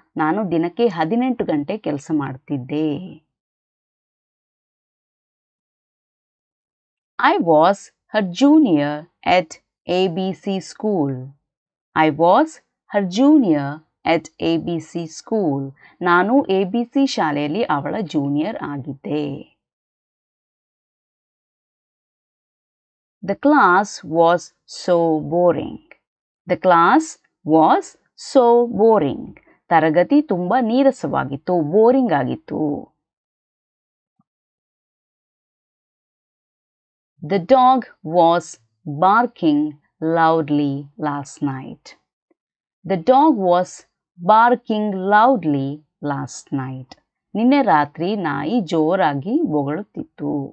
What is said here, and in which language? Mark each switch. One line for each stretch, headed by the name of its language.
Kannada: ನಾನು ದಿನಕ್ಕೆ 18 ಗಂಟೆ ಕೆಲಸ ಮಾಡ್ತಿದ್ದೆ.
English: I was her junior at ABC school. I was her junior at ABC school.
Kannada: ನಾನು ABC ಶಾಲೆಯಲ್ಲಿ ಅವಳ ಜೂನಿಯರ್ ಆಗಿದ್ದೆ.
English: The class was so boring. The class was so boring.
Kannada: ತರಗತಿ ತುಂಬಾ ನೀರಸವಾಗಿತ್ತು, ಬೋರಿಂಗ್ ಆಗಿತ್ತು.
English: The dog was barking loudly last night. The dog was barking loudly last night.
Kannada: ನಿನ್ನೆ ರಾತ್ರಿ ನಾಯಿ ಜೋರಾಗಿ ಬೊಗಳುತ್ತಿತ್ತು.